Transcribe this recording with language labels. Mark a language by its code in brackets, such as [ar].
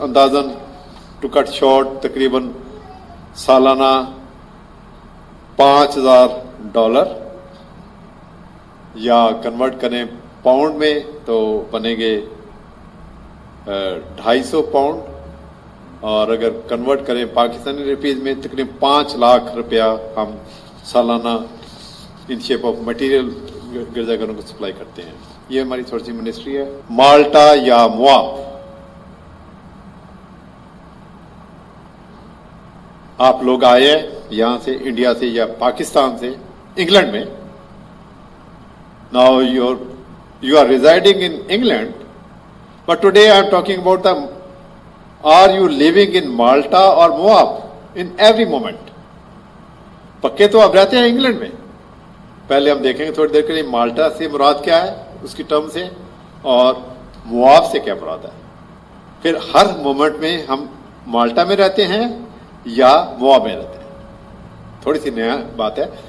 [ur] اندازاً to cut short تقریباً سالانہ $5,000 یا کنورٹ کریں پاؤنڈ میں تو بنے گے 250 پاؤنڈ، اور اگر کنورٹ کریں پاکستانی روپیز میں تقریباً 5 لاکھ روپیہ ہم سالانہ ان شیپ آف مٹیریل گرجا گھروں کو سپلائی کرتے ہیں. یہ ہماری تھوڑی سی منسٹری ہے. مالٹا یا مواب، آپ لوگ آئے ہیں یہاں سے، انڈیا سے یا پاکستان سے، انگلینڈ میں. [en] Now you are residing in England, but today I am talking about are you living in Malta or Moab in every moment. [ur] پکے تو آپ رہتے ہیں انگلینڈ میں. پہلے ہم دیکھیں گے تھوڑی دیر کے لیے مالٹا سے مراد کیا ہے اس کی ٹرم سے، اور مواب سے کیا مراد ہے. پھر ہر مومنٹ میں ہم مالٹا میں رہتے ہیں یا مواب میں رہتے ہیں. تھوڑی سی نیا بات ہے.